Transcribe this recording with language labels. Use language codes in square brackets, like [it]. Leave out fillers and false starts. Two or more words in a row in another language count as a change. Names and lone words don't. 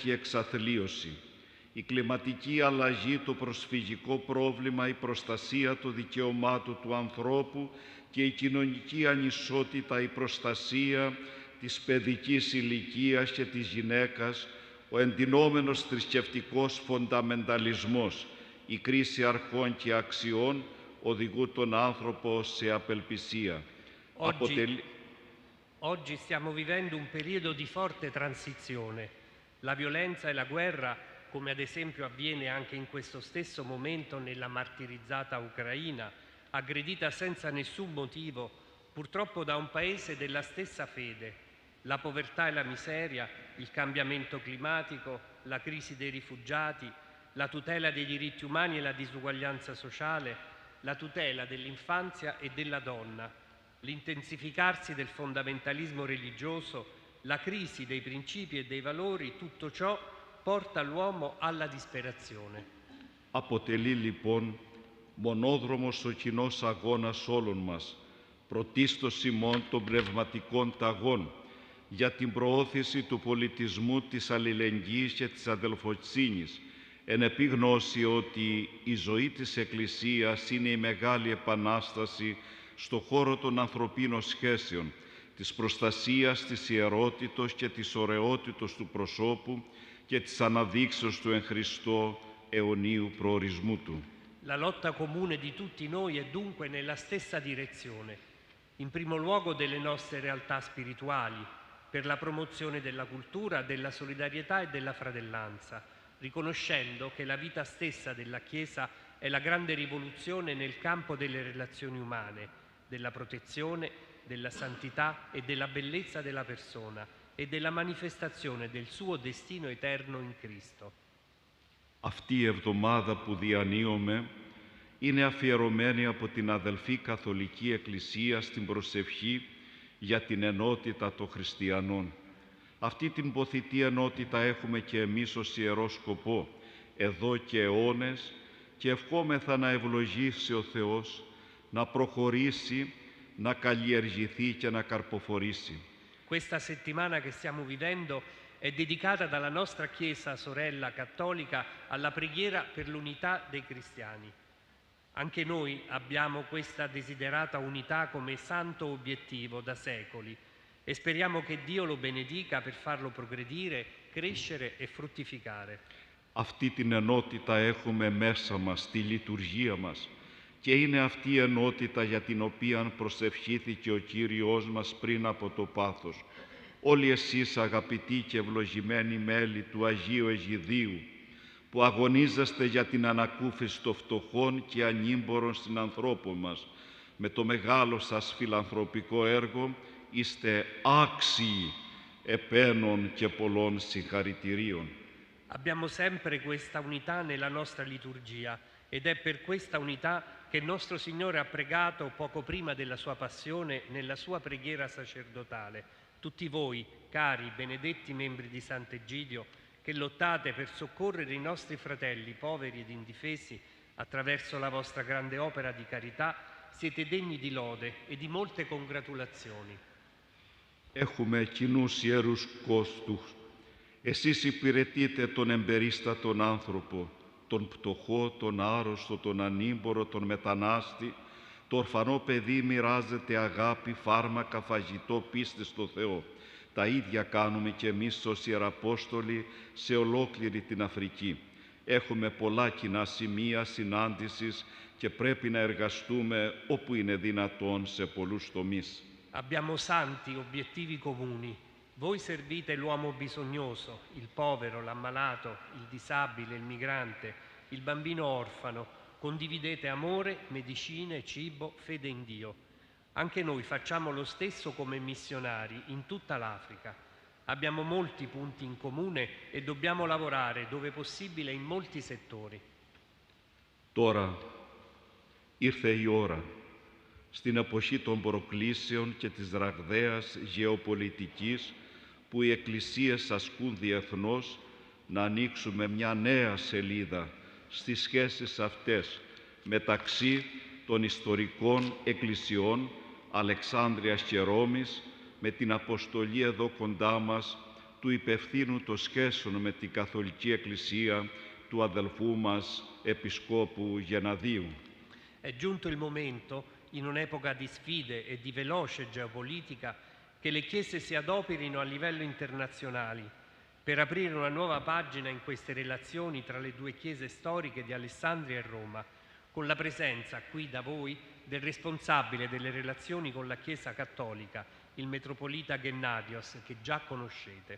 [el] η εξαθλίωση, η κλιματική αλλαγή, το προσφυγικό πρόβλημα, η προστασία των δικαιωμάτων του ανθρώπου και η κοινωνική ανισότητα, η προστασία της παιδικής ηλικίας και της γυναίκας, ο εντυνόμενος θρησκευτικός φονταμενταλισμός, η κρίση αρχών και αξιών, οδηγούν τον άνθρωπο σε απελπισία. [it] Oggi stiamo vivendo un periodo di forte transizione. La violenza e la guerra, come ad esempio avviene anche in questo stesso momento nella martirizzata Ucraina, aggredita senza nessun motivo, purtroppo da un paese della stessa fede, la povertà e la miseria, il cambiamento climatico, la crisi dei rifugiati, la tutela dei diritti umani e la disuguaglianza sociale, la tutela dell'infanzia e della donna, l'intensificarsi del fondamentalismo religioso, la crisi dei principi e dei valori, tutto ciò porta l'uomo alla disperazione. [el] Αποτελεί λοιπόν μονόδρομος ο κοινός αγώνας όλων μας, πρωτίστως ημών των πνευματικών ταγών, για την προώθηση του πολιτισμού, της αλληλεγγύης και της αδελφοσύνης, εν επίγνωση ότι η ζωή της Εκκλησίας είναι η μεγάλη επανάσταση στο χώρο των ανθρωπίνων σχέσεων, της προστασίας της ιερότητος και της ωραιότητος του προσώπου και της αναδείξεως του εν Χριστώ αιωνίου προορισμού του. [it] La lotta comune di tutti noi è dunque nella stessa direzione, in primo luogo delle nostre realtà spirituali, per la promozione della cultura, della solidarietà e della fratellanza, riconoscendo che la vita stessa della Chiesa è la grande rivoluzione nel campo delle relazioni umane, della protezione, della santità e della bellezza della persona e della manifestazione del suo destino eterno in Cristo. [el] Αυτή η εβδομάδα που διανύουμε είναι αφιερωμένη από την αδελφή Καθολική Εκκλησία στην προσευχή για την ενότητα των χριστιανών. Αυτή την ποθητή ενότητα έχουμε και εμείς ως ιερό σκοπό εδώ και αιώνες και ευχόμεθα να ευλογήσει ο Θεός, να προχωρήσει, να καλλιεργηθεί και να καρποφορήσει. [it] Questa settimana che stiamo vivendo è dedicata dalla nostra Chiesa sorella cattolica alla preghiera per l'unità dei cristiani. Anche noi abbiamo questa desiderata unità come santo obiettivo da secoli e speriamo che Dio lo benedica per farlo progredire, crescere e fruttificare. [el] Αυτή την ενότητα έχουμε μέσα μας, στη λειτουργία μας, και είναι αυτή η ενότητα για την οποία προσευχήθηκε ο Κύριος μας πριν από το πάθος. Όλοι εσείς αγαπητοί και ευλογημένοι μέλη του Αγίου Αιγιδίου, που αγωνίζεστε για την ανακούφιση των φτωχών και ανήμπορων συνανθρώπων μας, με το μεγάλο σας φιλανθρωπικό έργο είστε άξιοι επένων και πολλών συγχαρητηρίων. [it] Abbiamo sempre questa unità nella nostra liturgia ed è per questa unità che il nostro Signore ha pregato poco prima della sua passione nella sua preghiera sacerdotale. Tutti voi, cari, benedetti membri di Sant'Egidio, che lottate per soccorrere i nostri fratelli poveri ed indifesi attraverso la vostra grande opera di carità, siete degni di lode e di molte congratulazioni. [el] Έχουμε κοινούς ιερούς κόστους. Εσείς υπηρετείτε τον εμπερίστατον άνθρωπο, τον πτωχό, τον άρρωστο, τον ανήμπορο, τον μετανάστη. Το ορφανό παιδί μοιράζεται αγάπη, φάρμακα, φαγητό, πίστη στο Θεό. Τα ίδια κάνουμε και εμείς ως Ιεραπόστολοι σε ολόκληρη την Αφρική. Έχουμε πολλά κοινά σημεία συνάντησης και πρέπει να εργαστούμε όπου είναι δυνατόν σε πολλούς τομείς. [it] Abbiamo santi obiettivi comuni. Voi servite l'uomo bisognoso, il povero, l'ammalato, il disabile, il migrante, il bambino orfano. Condividete amore, medicine, cibo, fede in Dio. Anche noi facciamo lo stesso come missionari in tutta l'Africa. Abbiamo molti punti in comune e dobbiamo lavorare dove possibile in molti settori. [el] Τώρα ήρθε η ώρα, στην εποχή των προκλήσεων και της ραγδαίας γεωπολιτικής που οι εκκλησίες ασκούν διεθνώς, να ανοίξουμε μια νέα σελίδα στις σχέσεις αυτές μεταξύ των ιστορικών εκκλησιών Αλεξάνδρειας και Ρώμης, με την αποστολή εδώ κοντά μας του υπευθύνου των σχέσεων με την Καθολική Εκκλησία του αδελφού μας Επισκόπου Γεναδίου. [it] È giunto il momento, in un'epoca di sfide e di veloce geopolitica, che le chiese si adoperino a livello internazionale per aprire una nuova pagina in queste relazioni tra le due chiese storiche di Alessandria e Roma, con la presenza qui da voi del responsabile delle relazioni con la Chiesa Cattolica, il Metropolita Gennadios, che già conoscete.